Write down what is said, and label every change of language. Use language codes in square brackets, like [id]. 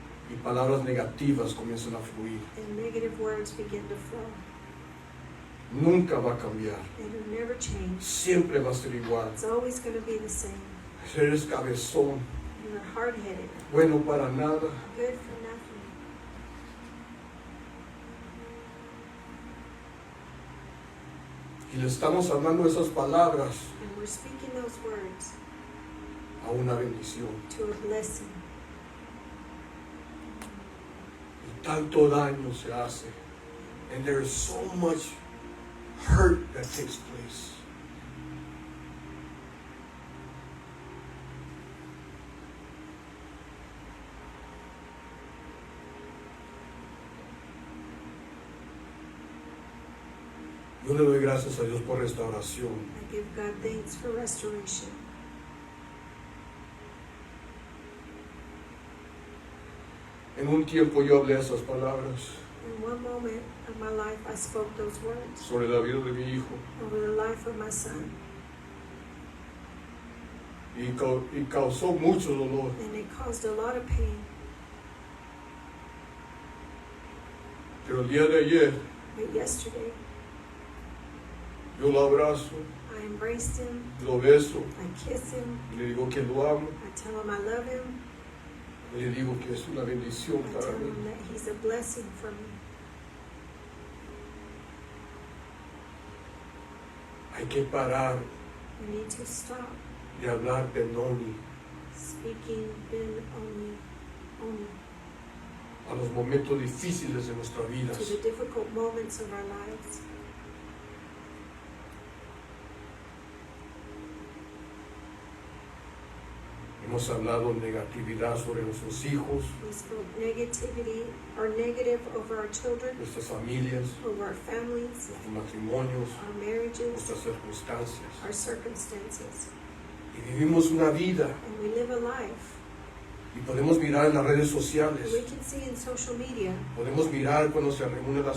[es] y palabras negativas comienzan a fluir. [en] and negative words begin to flow. [es] Nunca va a cambiar. [en] It'll never change. [es] Siempre va a ser igual. [en] It's always going to be the same. [es] Eres cabezón, [en] You're hard-headed, [es] bueno para nada. [en] good for nothing. [es] Y le estamos hablando esas palabras [en] And we're speaking those words [es] a una bendición. [en] to a blessing. [es] Y tanto daño se hace. [en] And there is so much hurt that takes place. [es] Yo le doy gracias a Dios por restauración. [en] I give God thanks for restoration. [es] En un tiempo yo hablé esas palabras [en] In one moment of my life, I spoke those words [es] sobre la vida de mi hijo [en] over the life of my son, [es] y causó mucho dolor. [en] and it caused a lot of pain. [es] Pero el día de ayer [en] But yesterday, [es] yo lo abrazo, [en] I embraced him, [es] lo beso [en] I kiss him, [es] y le digo que lo amo. [en] I tell him I love him, [es] Y le digo que es una bendición [en] I [es] para [en] tell [es] mí. [en] him that he's a blessing for me. [es] Hay que parar [en] We need to stop [es] de hablar de Noni [en] speaking Ben only [es] a los momentos difíciles de nuestras vidas. [en] to the difficult moments of our lives. [es] Hemos hablado negatividad sobre nuestros hijos, [en] We spoke negativity or negative over our children, [es] nuestras familias, [en] over our families, [es] nuestros matrimonios, [en] our marriages, [es] nuestras circunstancias. [en] our circumstances. [es] Y vivimos una vida [en] And we live a life. [es] y podemos mirar en las redes [en] We [es] sociales, [en] can see in social media, [es] podemos mirar cuando se reúnen las